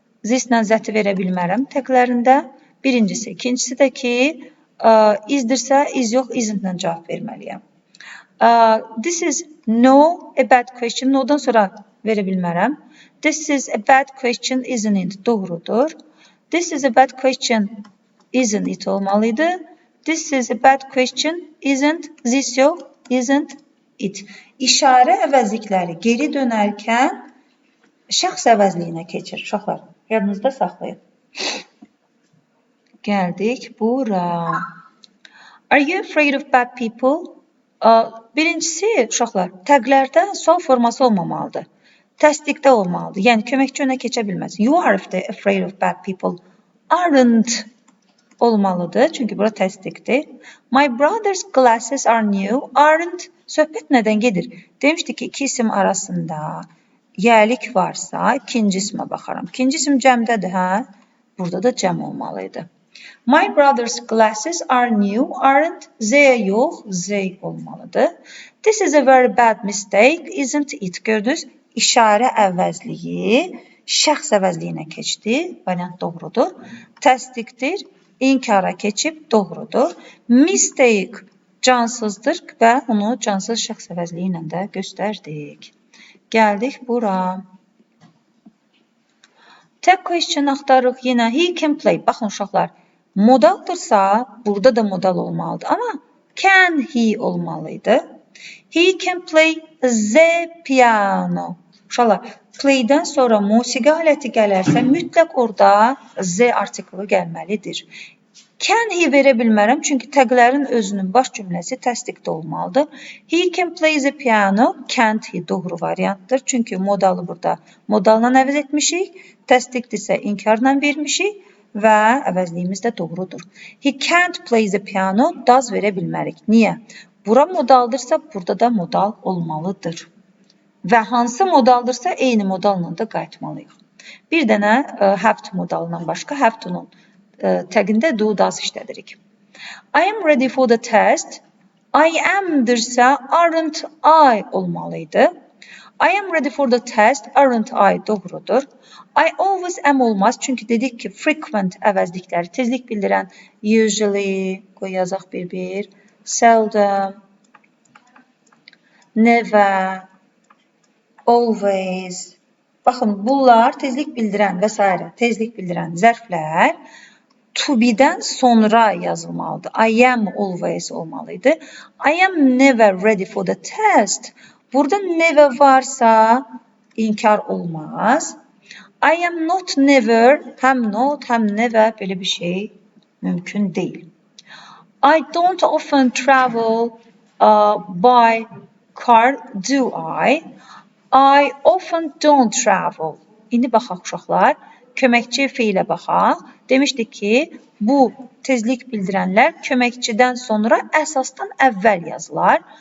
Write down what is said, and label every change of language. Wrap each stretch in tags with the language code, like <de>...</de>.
<az>This-lə zəti verə bilmərəm təklərində. Birincisi. İkincisi də ki, isdirsə is yox, isn't-lə cavab verməliyəm.</az> <en>This is no, a bad question.</en> <az>No-dan sonra verə bilmərəm.</az> <en>This is a bad question, isn't it?</en> <az>Doğrudur.</az> <en>This is a bad question, isn't it olmalıydı. This is a bad question, isn't this yox, isn't it.</en> <az>İşarə əvəzlikləri geri dönərkən şəxs əvəzliyinə keçir. Uşaqlar, yadınızda saxlayın. Gəldik bura.</az> <en>Are you afraid of bad people?</en> <az>Birincisi, uşaqlar, təqlərdə sual forması olmamalıdır. Təsdiqdə olmalıdır. Yəni, köməkçi önə keçə bilməz.</az> <en>You are afraid of bad people. Aren't olmalıdır.</en> <az>Çünki bura təsdiqdir.</az> <en>My brother's glasses are new.</en> <az>Aren't. Söhbət nədən gedir? Demişdik ki, iki isim arasında yəlik varsa, ikinci ismə baxaram. İkinci isim cəmdədir, hə? Burada da cəm olmalıydı.</az> <en>My brother's glasses are new. Aren't.</en> <az>They yox, they olmalıdır.</az> <en>This is a very bad mistake. Isn't it? Gördünüz?</en> <az>İşarə əvəzliyi şəxs əvəzliyinə keçdi. Variant doğrudur. Təsdiqdir. İnkara keçib doğrudur. Mistake cansızdır və onu cansız şəxs əvəzliyi ilə də göstərdik. Gəldik bura. Tag question axtarırıq yenə.</az> <en>He can play.</en> <az>Baxın uşaqlar. Modaldırsa burada da modal olmalıdır.</az> <en>Amma can he olmalıydı. He can play the piano.</en> <az>Uşaqlar, playdən sonra musiqi aləti gələrsə, mütləq orada the artiklı gəlməlidir. Can he verə bilmərəm, çünki təqlərin özünün baş cümləsi təsdiqdə olmalıdır.</az> <en>He can play the piano, can't he</en> <az>doğru variantdır. Çünki modalı burada modalla əvəz etmişik, təsdiqdirsə inkarla vermişik və əvəzliyimiz də doğrudur.</az> <en>He can't play the piano, does</en> <az>verə bilmərik. Niyə? Bura modaldırsa, burada da modal olmalıdır. Və hansı modaldırsa, eyni modalla da qayıtmalıyıq. Bir dənə have to modalından başqa, have to-nun təqində do, does işlədirik.</az> <en>I am ready for the test.</en> <az>I am-dırsa,</az> <en>aren't I</en> <az>olmalıydı.</az> <en>I am ready for the test, aren't I</en> <az>doğrudur.</az> <en>I always am</en> <az>olmaz, çünki dedik ki, frequent əvəzlikləri tezlik bildirən usually, qoy yazaq bir-bir, seldom, never, always. Baxın, bunlar tezlik bildirən və s. tezlik bildirən zərflər to be-dən sonra yazılmalıdır.</az> <en>I am always olmalıydı. I am never ready for the test.</en> <az>Burada never varsa inkar olmaz.</az> <en>I am not never,</en> <az>həm not, həm never belə bir şey mümkün deyil.</az> <en>I don't often travel by car, do I? I often don't travel.</en> <az>İndi baxaq uşaqlar, köməkçi feilə baxaq. Demişdik ki, bu tezlik bildirənlər köməkçidən sonra əsasdan əvvəl yazılar.</az>